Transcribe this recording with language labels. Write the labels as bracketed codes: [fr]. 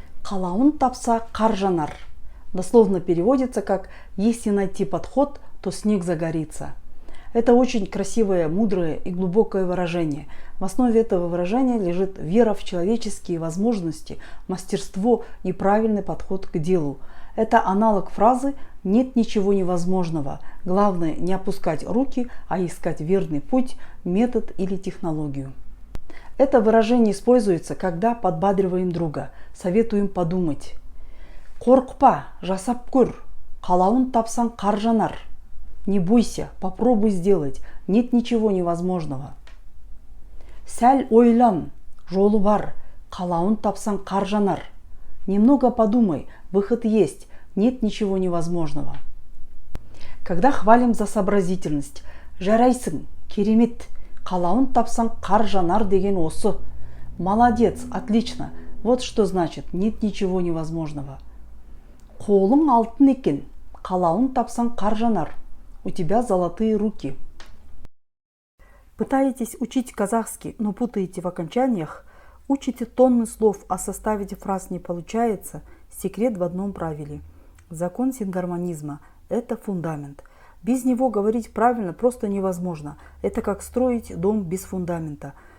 [kk] Қалауын тапса қар жанар. [ru] Дословно переводится как «если найти подход, то снег загорится». Это очень красивое, мудрое и глубокое выражение. В основе этого выражения лежит вера в человеческие возможности, мастерство и правильный подход к делу. Это аналог фразы «нет ничего невозможного». Главное не опускать руки, а искать верный путь, метод или технологию. Это выражение используется, когда подбадриваем друга, советуем подумать. [kk] Қорқпа, жасап көр, қалауын тапсаң қар жанар. [ru] Не бойся, попробуй сделать, нет ничего невозможного. [kk] Сәл ойлан, жолы бар, қалауын тапсаң қар жанар. [ru] Немного подумай, выход есть, нет ничего невозможного. Когда хвалим за сообразительность, [kk] жарайсың, керемет, қалауын тапсаң қар жанар деген осы. [ru] Молодец, отлично, вот что значит нет ничего невозможного. [kk] Қолың алтын екен, қалауын тапсаң қар жанар. [ru] У тебя золотые руки. Пытаетесь учить казахский, но путаете в окончаниях? Учите тонны слов, а составить фраз не получается? Секрет в одном правиле. Закон сингармонизма – это фундамент. Без него говорить правильно просто невозможно. Это как строить дом без фундамента.